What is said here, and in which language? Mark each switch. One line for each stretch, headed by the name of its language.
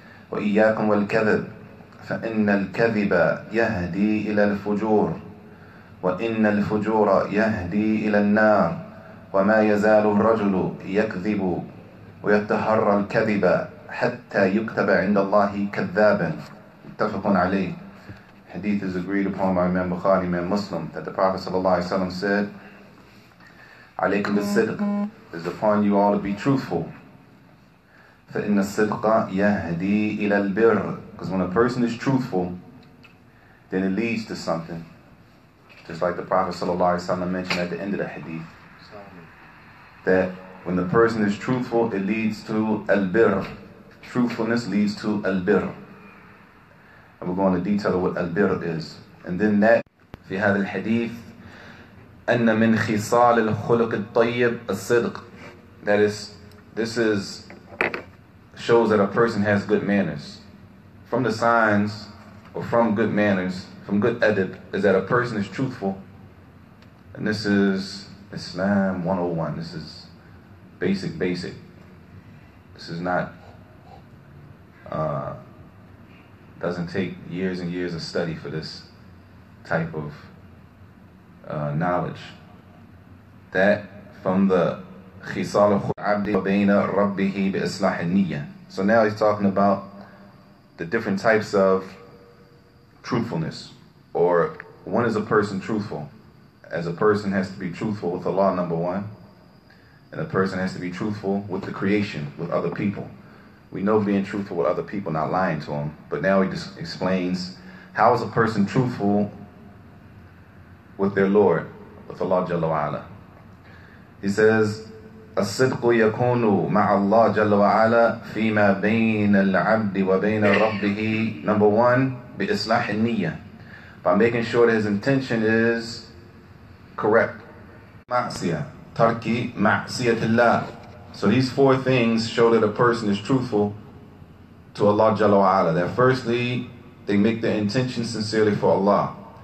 Arabic: وإياكم والكذب فإن الكذب يهدي إلى الفجور وإن الفجور يهدي إلى النار وما يزال الرجل يكذب ويتحرى الكذب حتى يكتب عند الله كذابا. متفق عليه.
English: Hadith is agreed upon by Imam Bukhari, Imam Muslim, that the Prophet ﷺ said,
Arabic: "Alaykum bis-sidq,
English: it is upon you all to be truthful.
Arabic: فَإِنَّ الصِّدْقَ يَهْدِي إِلَى الْبِرِّ."
English: Because when a person is truthful, then it leads to something. Just like the Prophet ﷺ mentioned at the end of the hadith, that when the person is truthful, it leads to al-birr. Truthfulness leads to al-birr. And we're going to detail what al-birr is. And then that,
Arabic: في هذا الحديث أن من خصال الخلق الطيب الصدق.
English: That is, this shows that a person has good manners. From the signs, or from good manners, from good adab, is that a person is truthful. And this is Islam 101. This is basic. This is not, doesn't take years and years of study for this type of knowledge. That from the
Arabic: Khisal al-Abdi bayna Rabbihi bi Islah al-Niyyah.
English: So now he's talking about the different types of truthfulness, or when is a person truthful? As a person has to be truthful with Allah, number one, and a person has to be truthful with the creation, with other people. We know being truthful with other people, not lying to them, but now he just explains how is a person truthful with their Lord, with Allah Jalla wa Ala. He says,
Arabic: الصدق يكون مع الله جل وعلا فيما بين العبد وبين ربه.
English: Number one,
Arabic: بإصلاح النية,
English: by making sure that his intention is correct.
Arabic: معصية ترك معصية الله.
English: So these four things show that a person is truthful to Allah Jalla wa Ala. That firstly, they make their intention sincerely for Allah.